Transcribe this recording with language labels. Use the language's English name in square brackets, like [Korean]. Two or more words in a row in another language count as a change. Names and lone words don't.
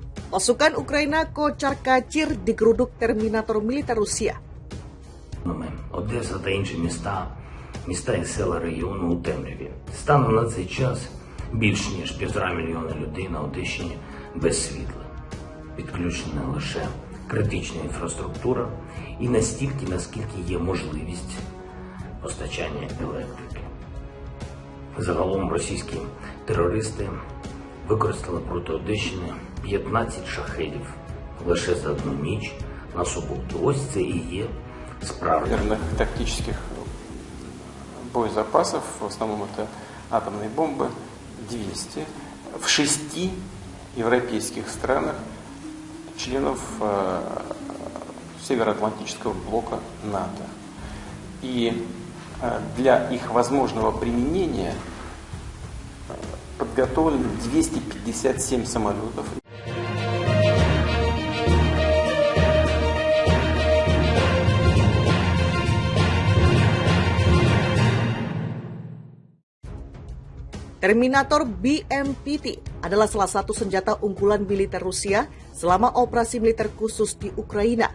[Indonesian] Pasukan Ukraina kocar-kacir digeruduk Terminator militer Rusia. [Ukrainian] Одеса та інші міста і села регіону у темряві. Станом на цей час більш ніж 1,5 мільйона людей на Одещині без світла. Підключена лише критична інфраструктура і настільки, наскільки є можливість постачання електрики. Загалом російські терористи використали проти Одещини 15 шахедів лише за одну ніч на суботу. Ось це і є [Russian] справжніх тактических боезапасов, в основном это атомные бомбы, 200 в 6 европейских странах, членов Североатлантического блока НАТО. И для их возможного применения подготовлено 257 самолетов. [Indonesian] Terminator BMPT adalah salah satu senjata unggulan militer Rusia selama operasi militer khusus di Ukraina.